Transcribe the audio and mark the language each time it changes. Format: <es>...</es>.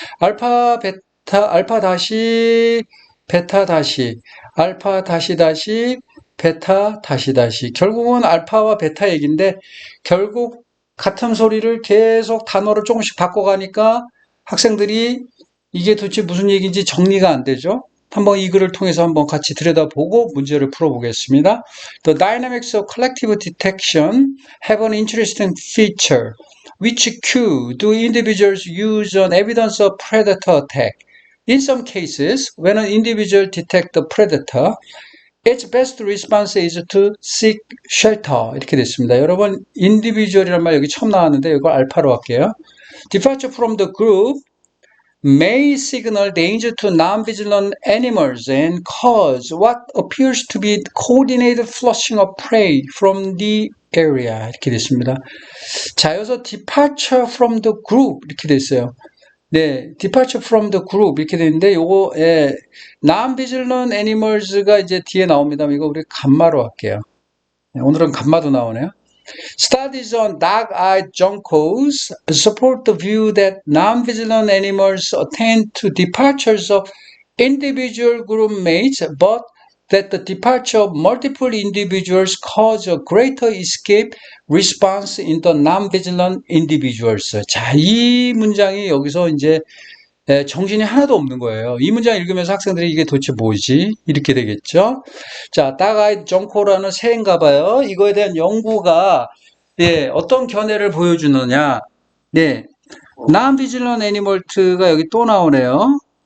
<ko>알파, 베타, 알파 다시, 베타 다시, 알파 다시 다시, 베타 다시 다시. 결국은 알파와 베타 얘기인데, 결국 같은 소리를 계속 단어를 조금씩 바꿔가니까 학생들이 이게 도대체 무슨 얘기인지 정리가 안 되죠. 한번 이 글을 통해서 한번 같이 들여다보고 문제를 풀어보겠습니다.</ko> <en>The dynamics of collective detection have an interesting feature. Which cue do individuals use on evidence of predator attack? In some cases, when an individual detects the predator, its best response is to seek shelter.</en> <ko>이렇게 됐습니다. 여러분, individual이란 말 여기 처음 나왔는데 이걸 알파로 할게요.</ko> <en>Departure from the group may signal danger to non-vigilant animals and cause what appears to be coordinated flushing of prey from the area.</en> <ko>이렇게 됐습니다. 자, 여기서</ko> <en>departure from the group</en> <ko>이렇게 됐어요. 네, departure from the group 이렇게 되는데 요거</ko> <en>non-vigilant animals</en> <ko>가 이제 뒤에 나옵니다. 이거 우리 감마로 할게요. 네, 오늘은 감마도 나오네요.</ko> <en>Studies on dog-eyed juncos support the view that non-vigilant animals attend to departures of individual group mates, but that the departure of multiple individuals cause a greater escape response in the non-vigilant individuals.</en> <ko>자, 이 문장이 여기서 이제 정신이 하나도 없는 거예요. 이 문장 읽으면서 학생들이 이게 도대체 뭐지? 이렇게 되겠죠? 자, 다가이 정코라는 새인가 봐요. 이거에 대한 연구가 어떤 견해를 보여주느냐? 네,</ko> <en>non-vigilant animal</en> <ko>가 여기 또 나오네요.</ko>